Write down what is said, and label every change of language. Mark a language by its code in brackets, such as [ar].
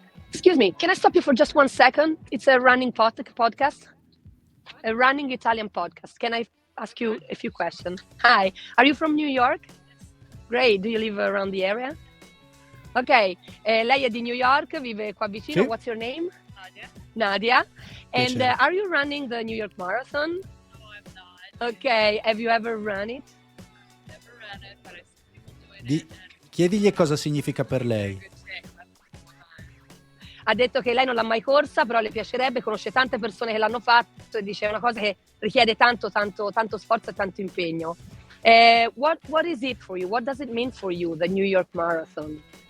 [en] Excuse me, can I stop you for just 1 second? It's a running podcast. A running Italian podcast. Can I ask you a few questions? Hi, are you from New York? Great, do you live around the area? [it] Ok, lei è di New York, vive qua vicino. Sì. [en] What's your name? Nadia? Nadia. And [it] Piacere. [en] are you running the New York Marathon? No, I'm not. Ok, have you ever run it? Never ran it, but I see people doing Di- it. And [it] Chiedigli cosa significa per lei. [en] good shape. That's fine. [it] Ha detto che lei non l'ha mai corsa, però le piacerebbe, conosce tante persone che l'hanno fatto e dice è una cosa che richiede tanto sforzo e tanto impegno. [en] What is it for you? What does it mean for you, the New York Marathon?